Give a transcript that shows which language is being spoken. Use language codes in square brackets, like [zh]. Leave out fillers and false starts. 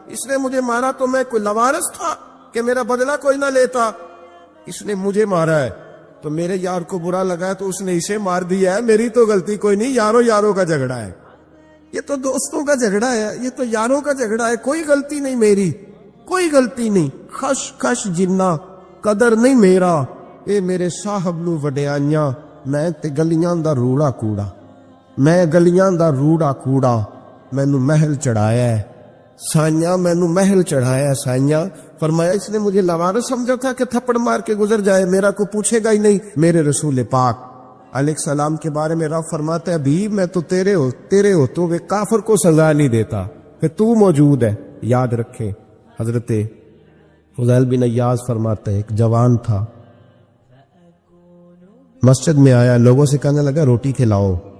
[ur] اس نے مجھے مارا تو میں کوئی لوارث تھا کہ میرا بدلہ کوئی نہ لیتا. اس نے مجھے مارا ہے تو میرے یار کو برا لگا ہے تو اس نے اسے مار دیا ہے، میری تو غلطی کوئی نہیں. یاروں کا جھگڑا ہے، یہ تو دوستوں کا جھگڑا ہے، یہ تو یاروں کا جھگڑا ہے، کوئی غلطی نہیں میری، کوئی غلطی نہیں. [pa] خش خش جنہ قدر نہیں میرا، اے میرے صاحب نو وڈیاں، میں تے گلیاں دا روڑا کوڑا، میں گلیاں دا روڑا کوڑا، مینوں محل چڑھایا ہے سائیاں، مینوں محل چڑھایا ہے سائیاں. [ur] فرمایا اس نے مجھے لوارث سمجھا تھا کہ تھپڑ مار کے گزر جائے، میرا کو پوچھے گا ہی نہیں. میرے رسول پاک علیہ السلام کے بارے میں رب فرماتا ہے حبیب میں تو تیرے ہو تو وہ کافر کو سزا نہیں دیتا کہ تو موجود ہے. یاد رکھیں حضرت فضیل بن عیاض فرماتا ہے ایک جوان تھا، مسجد میں آیا، لوگوں سے کہنے لگا روٹی کھلاؤ.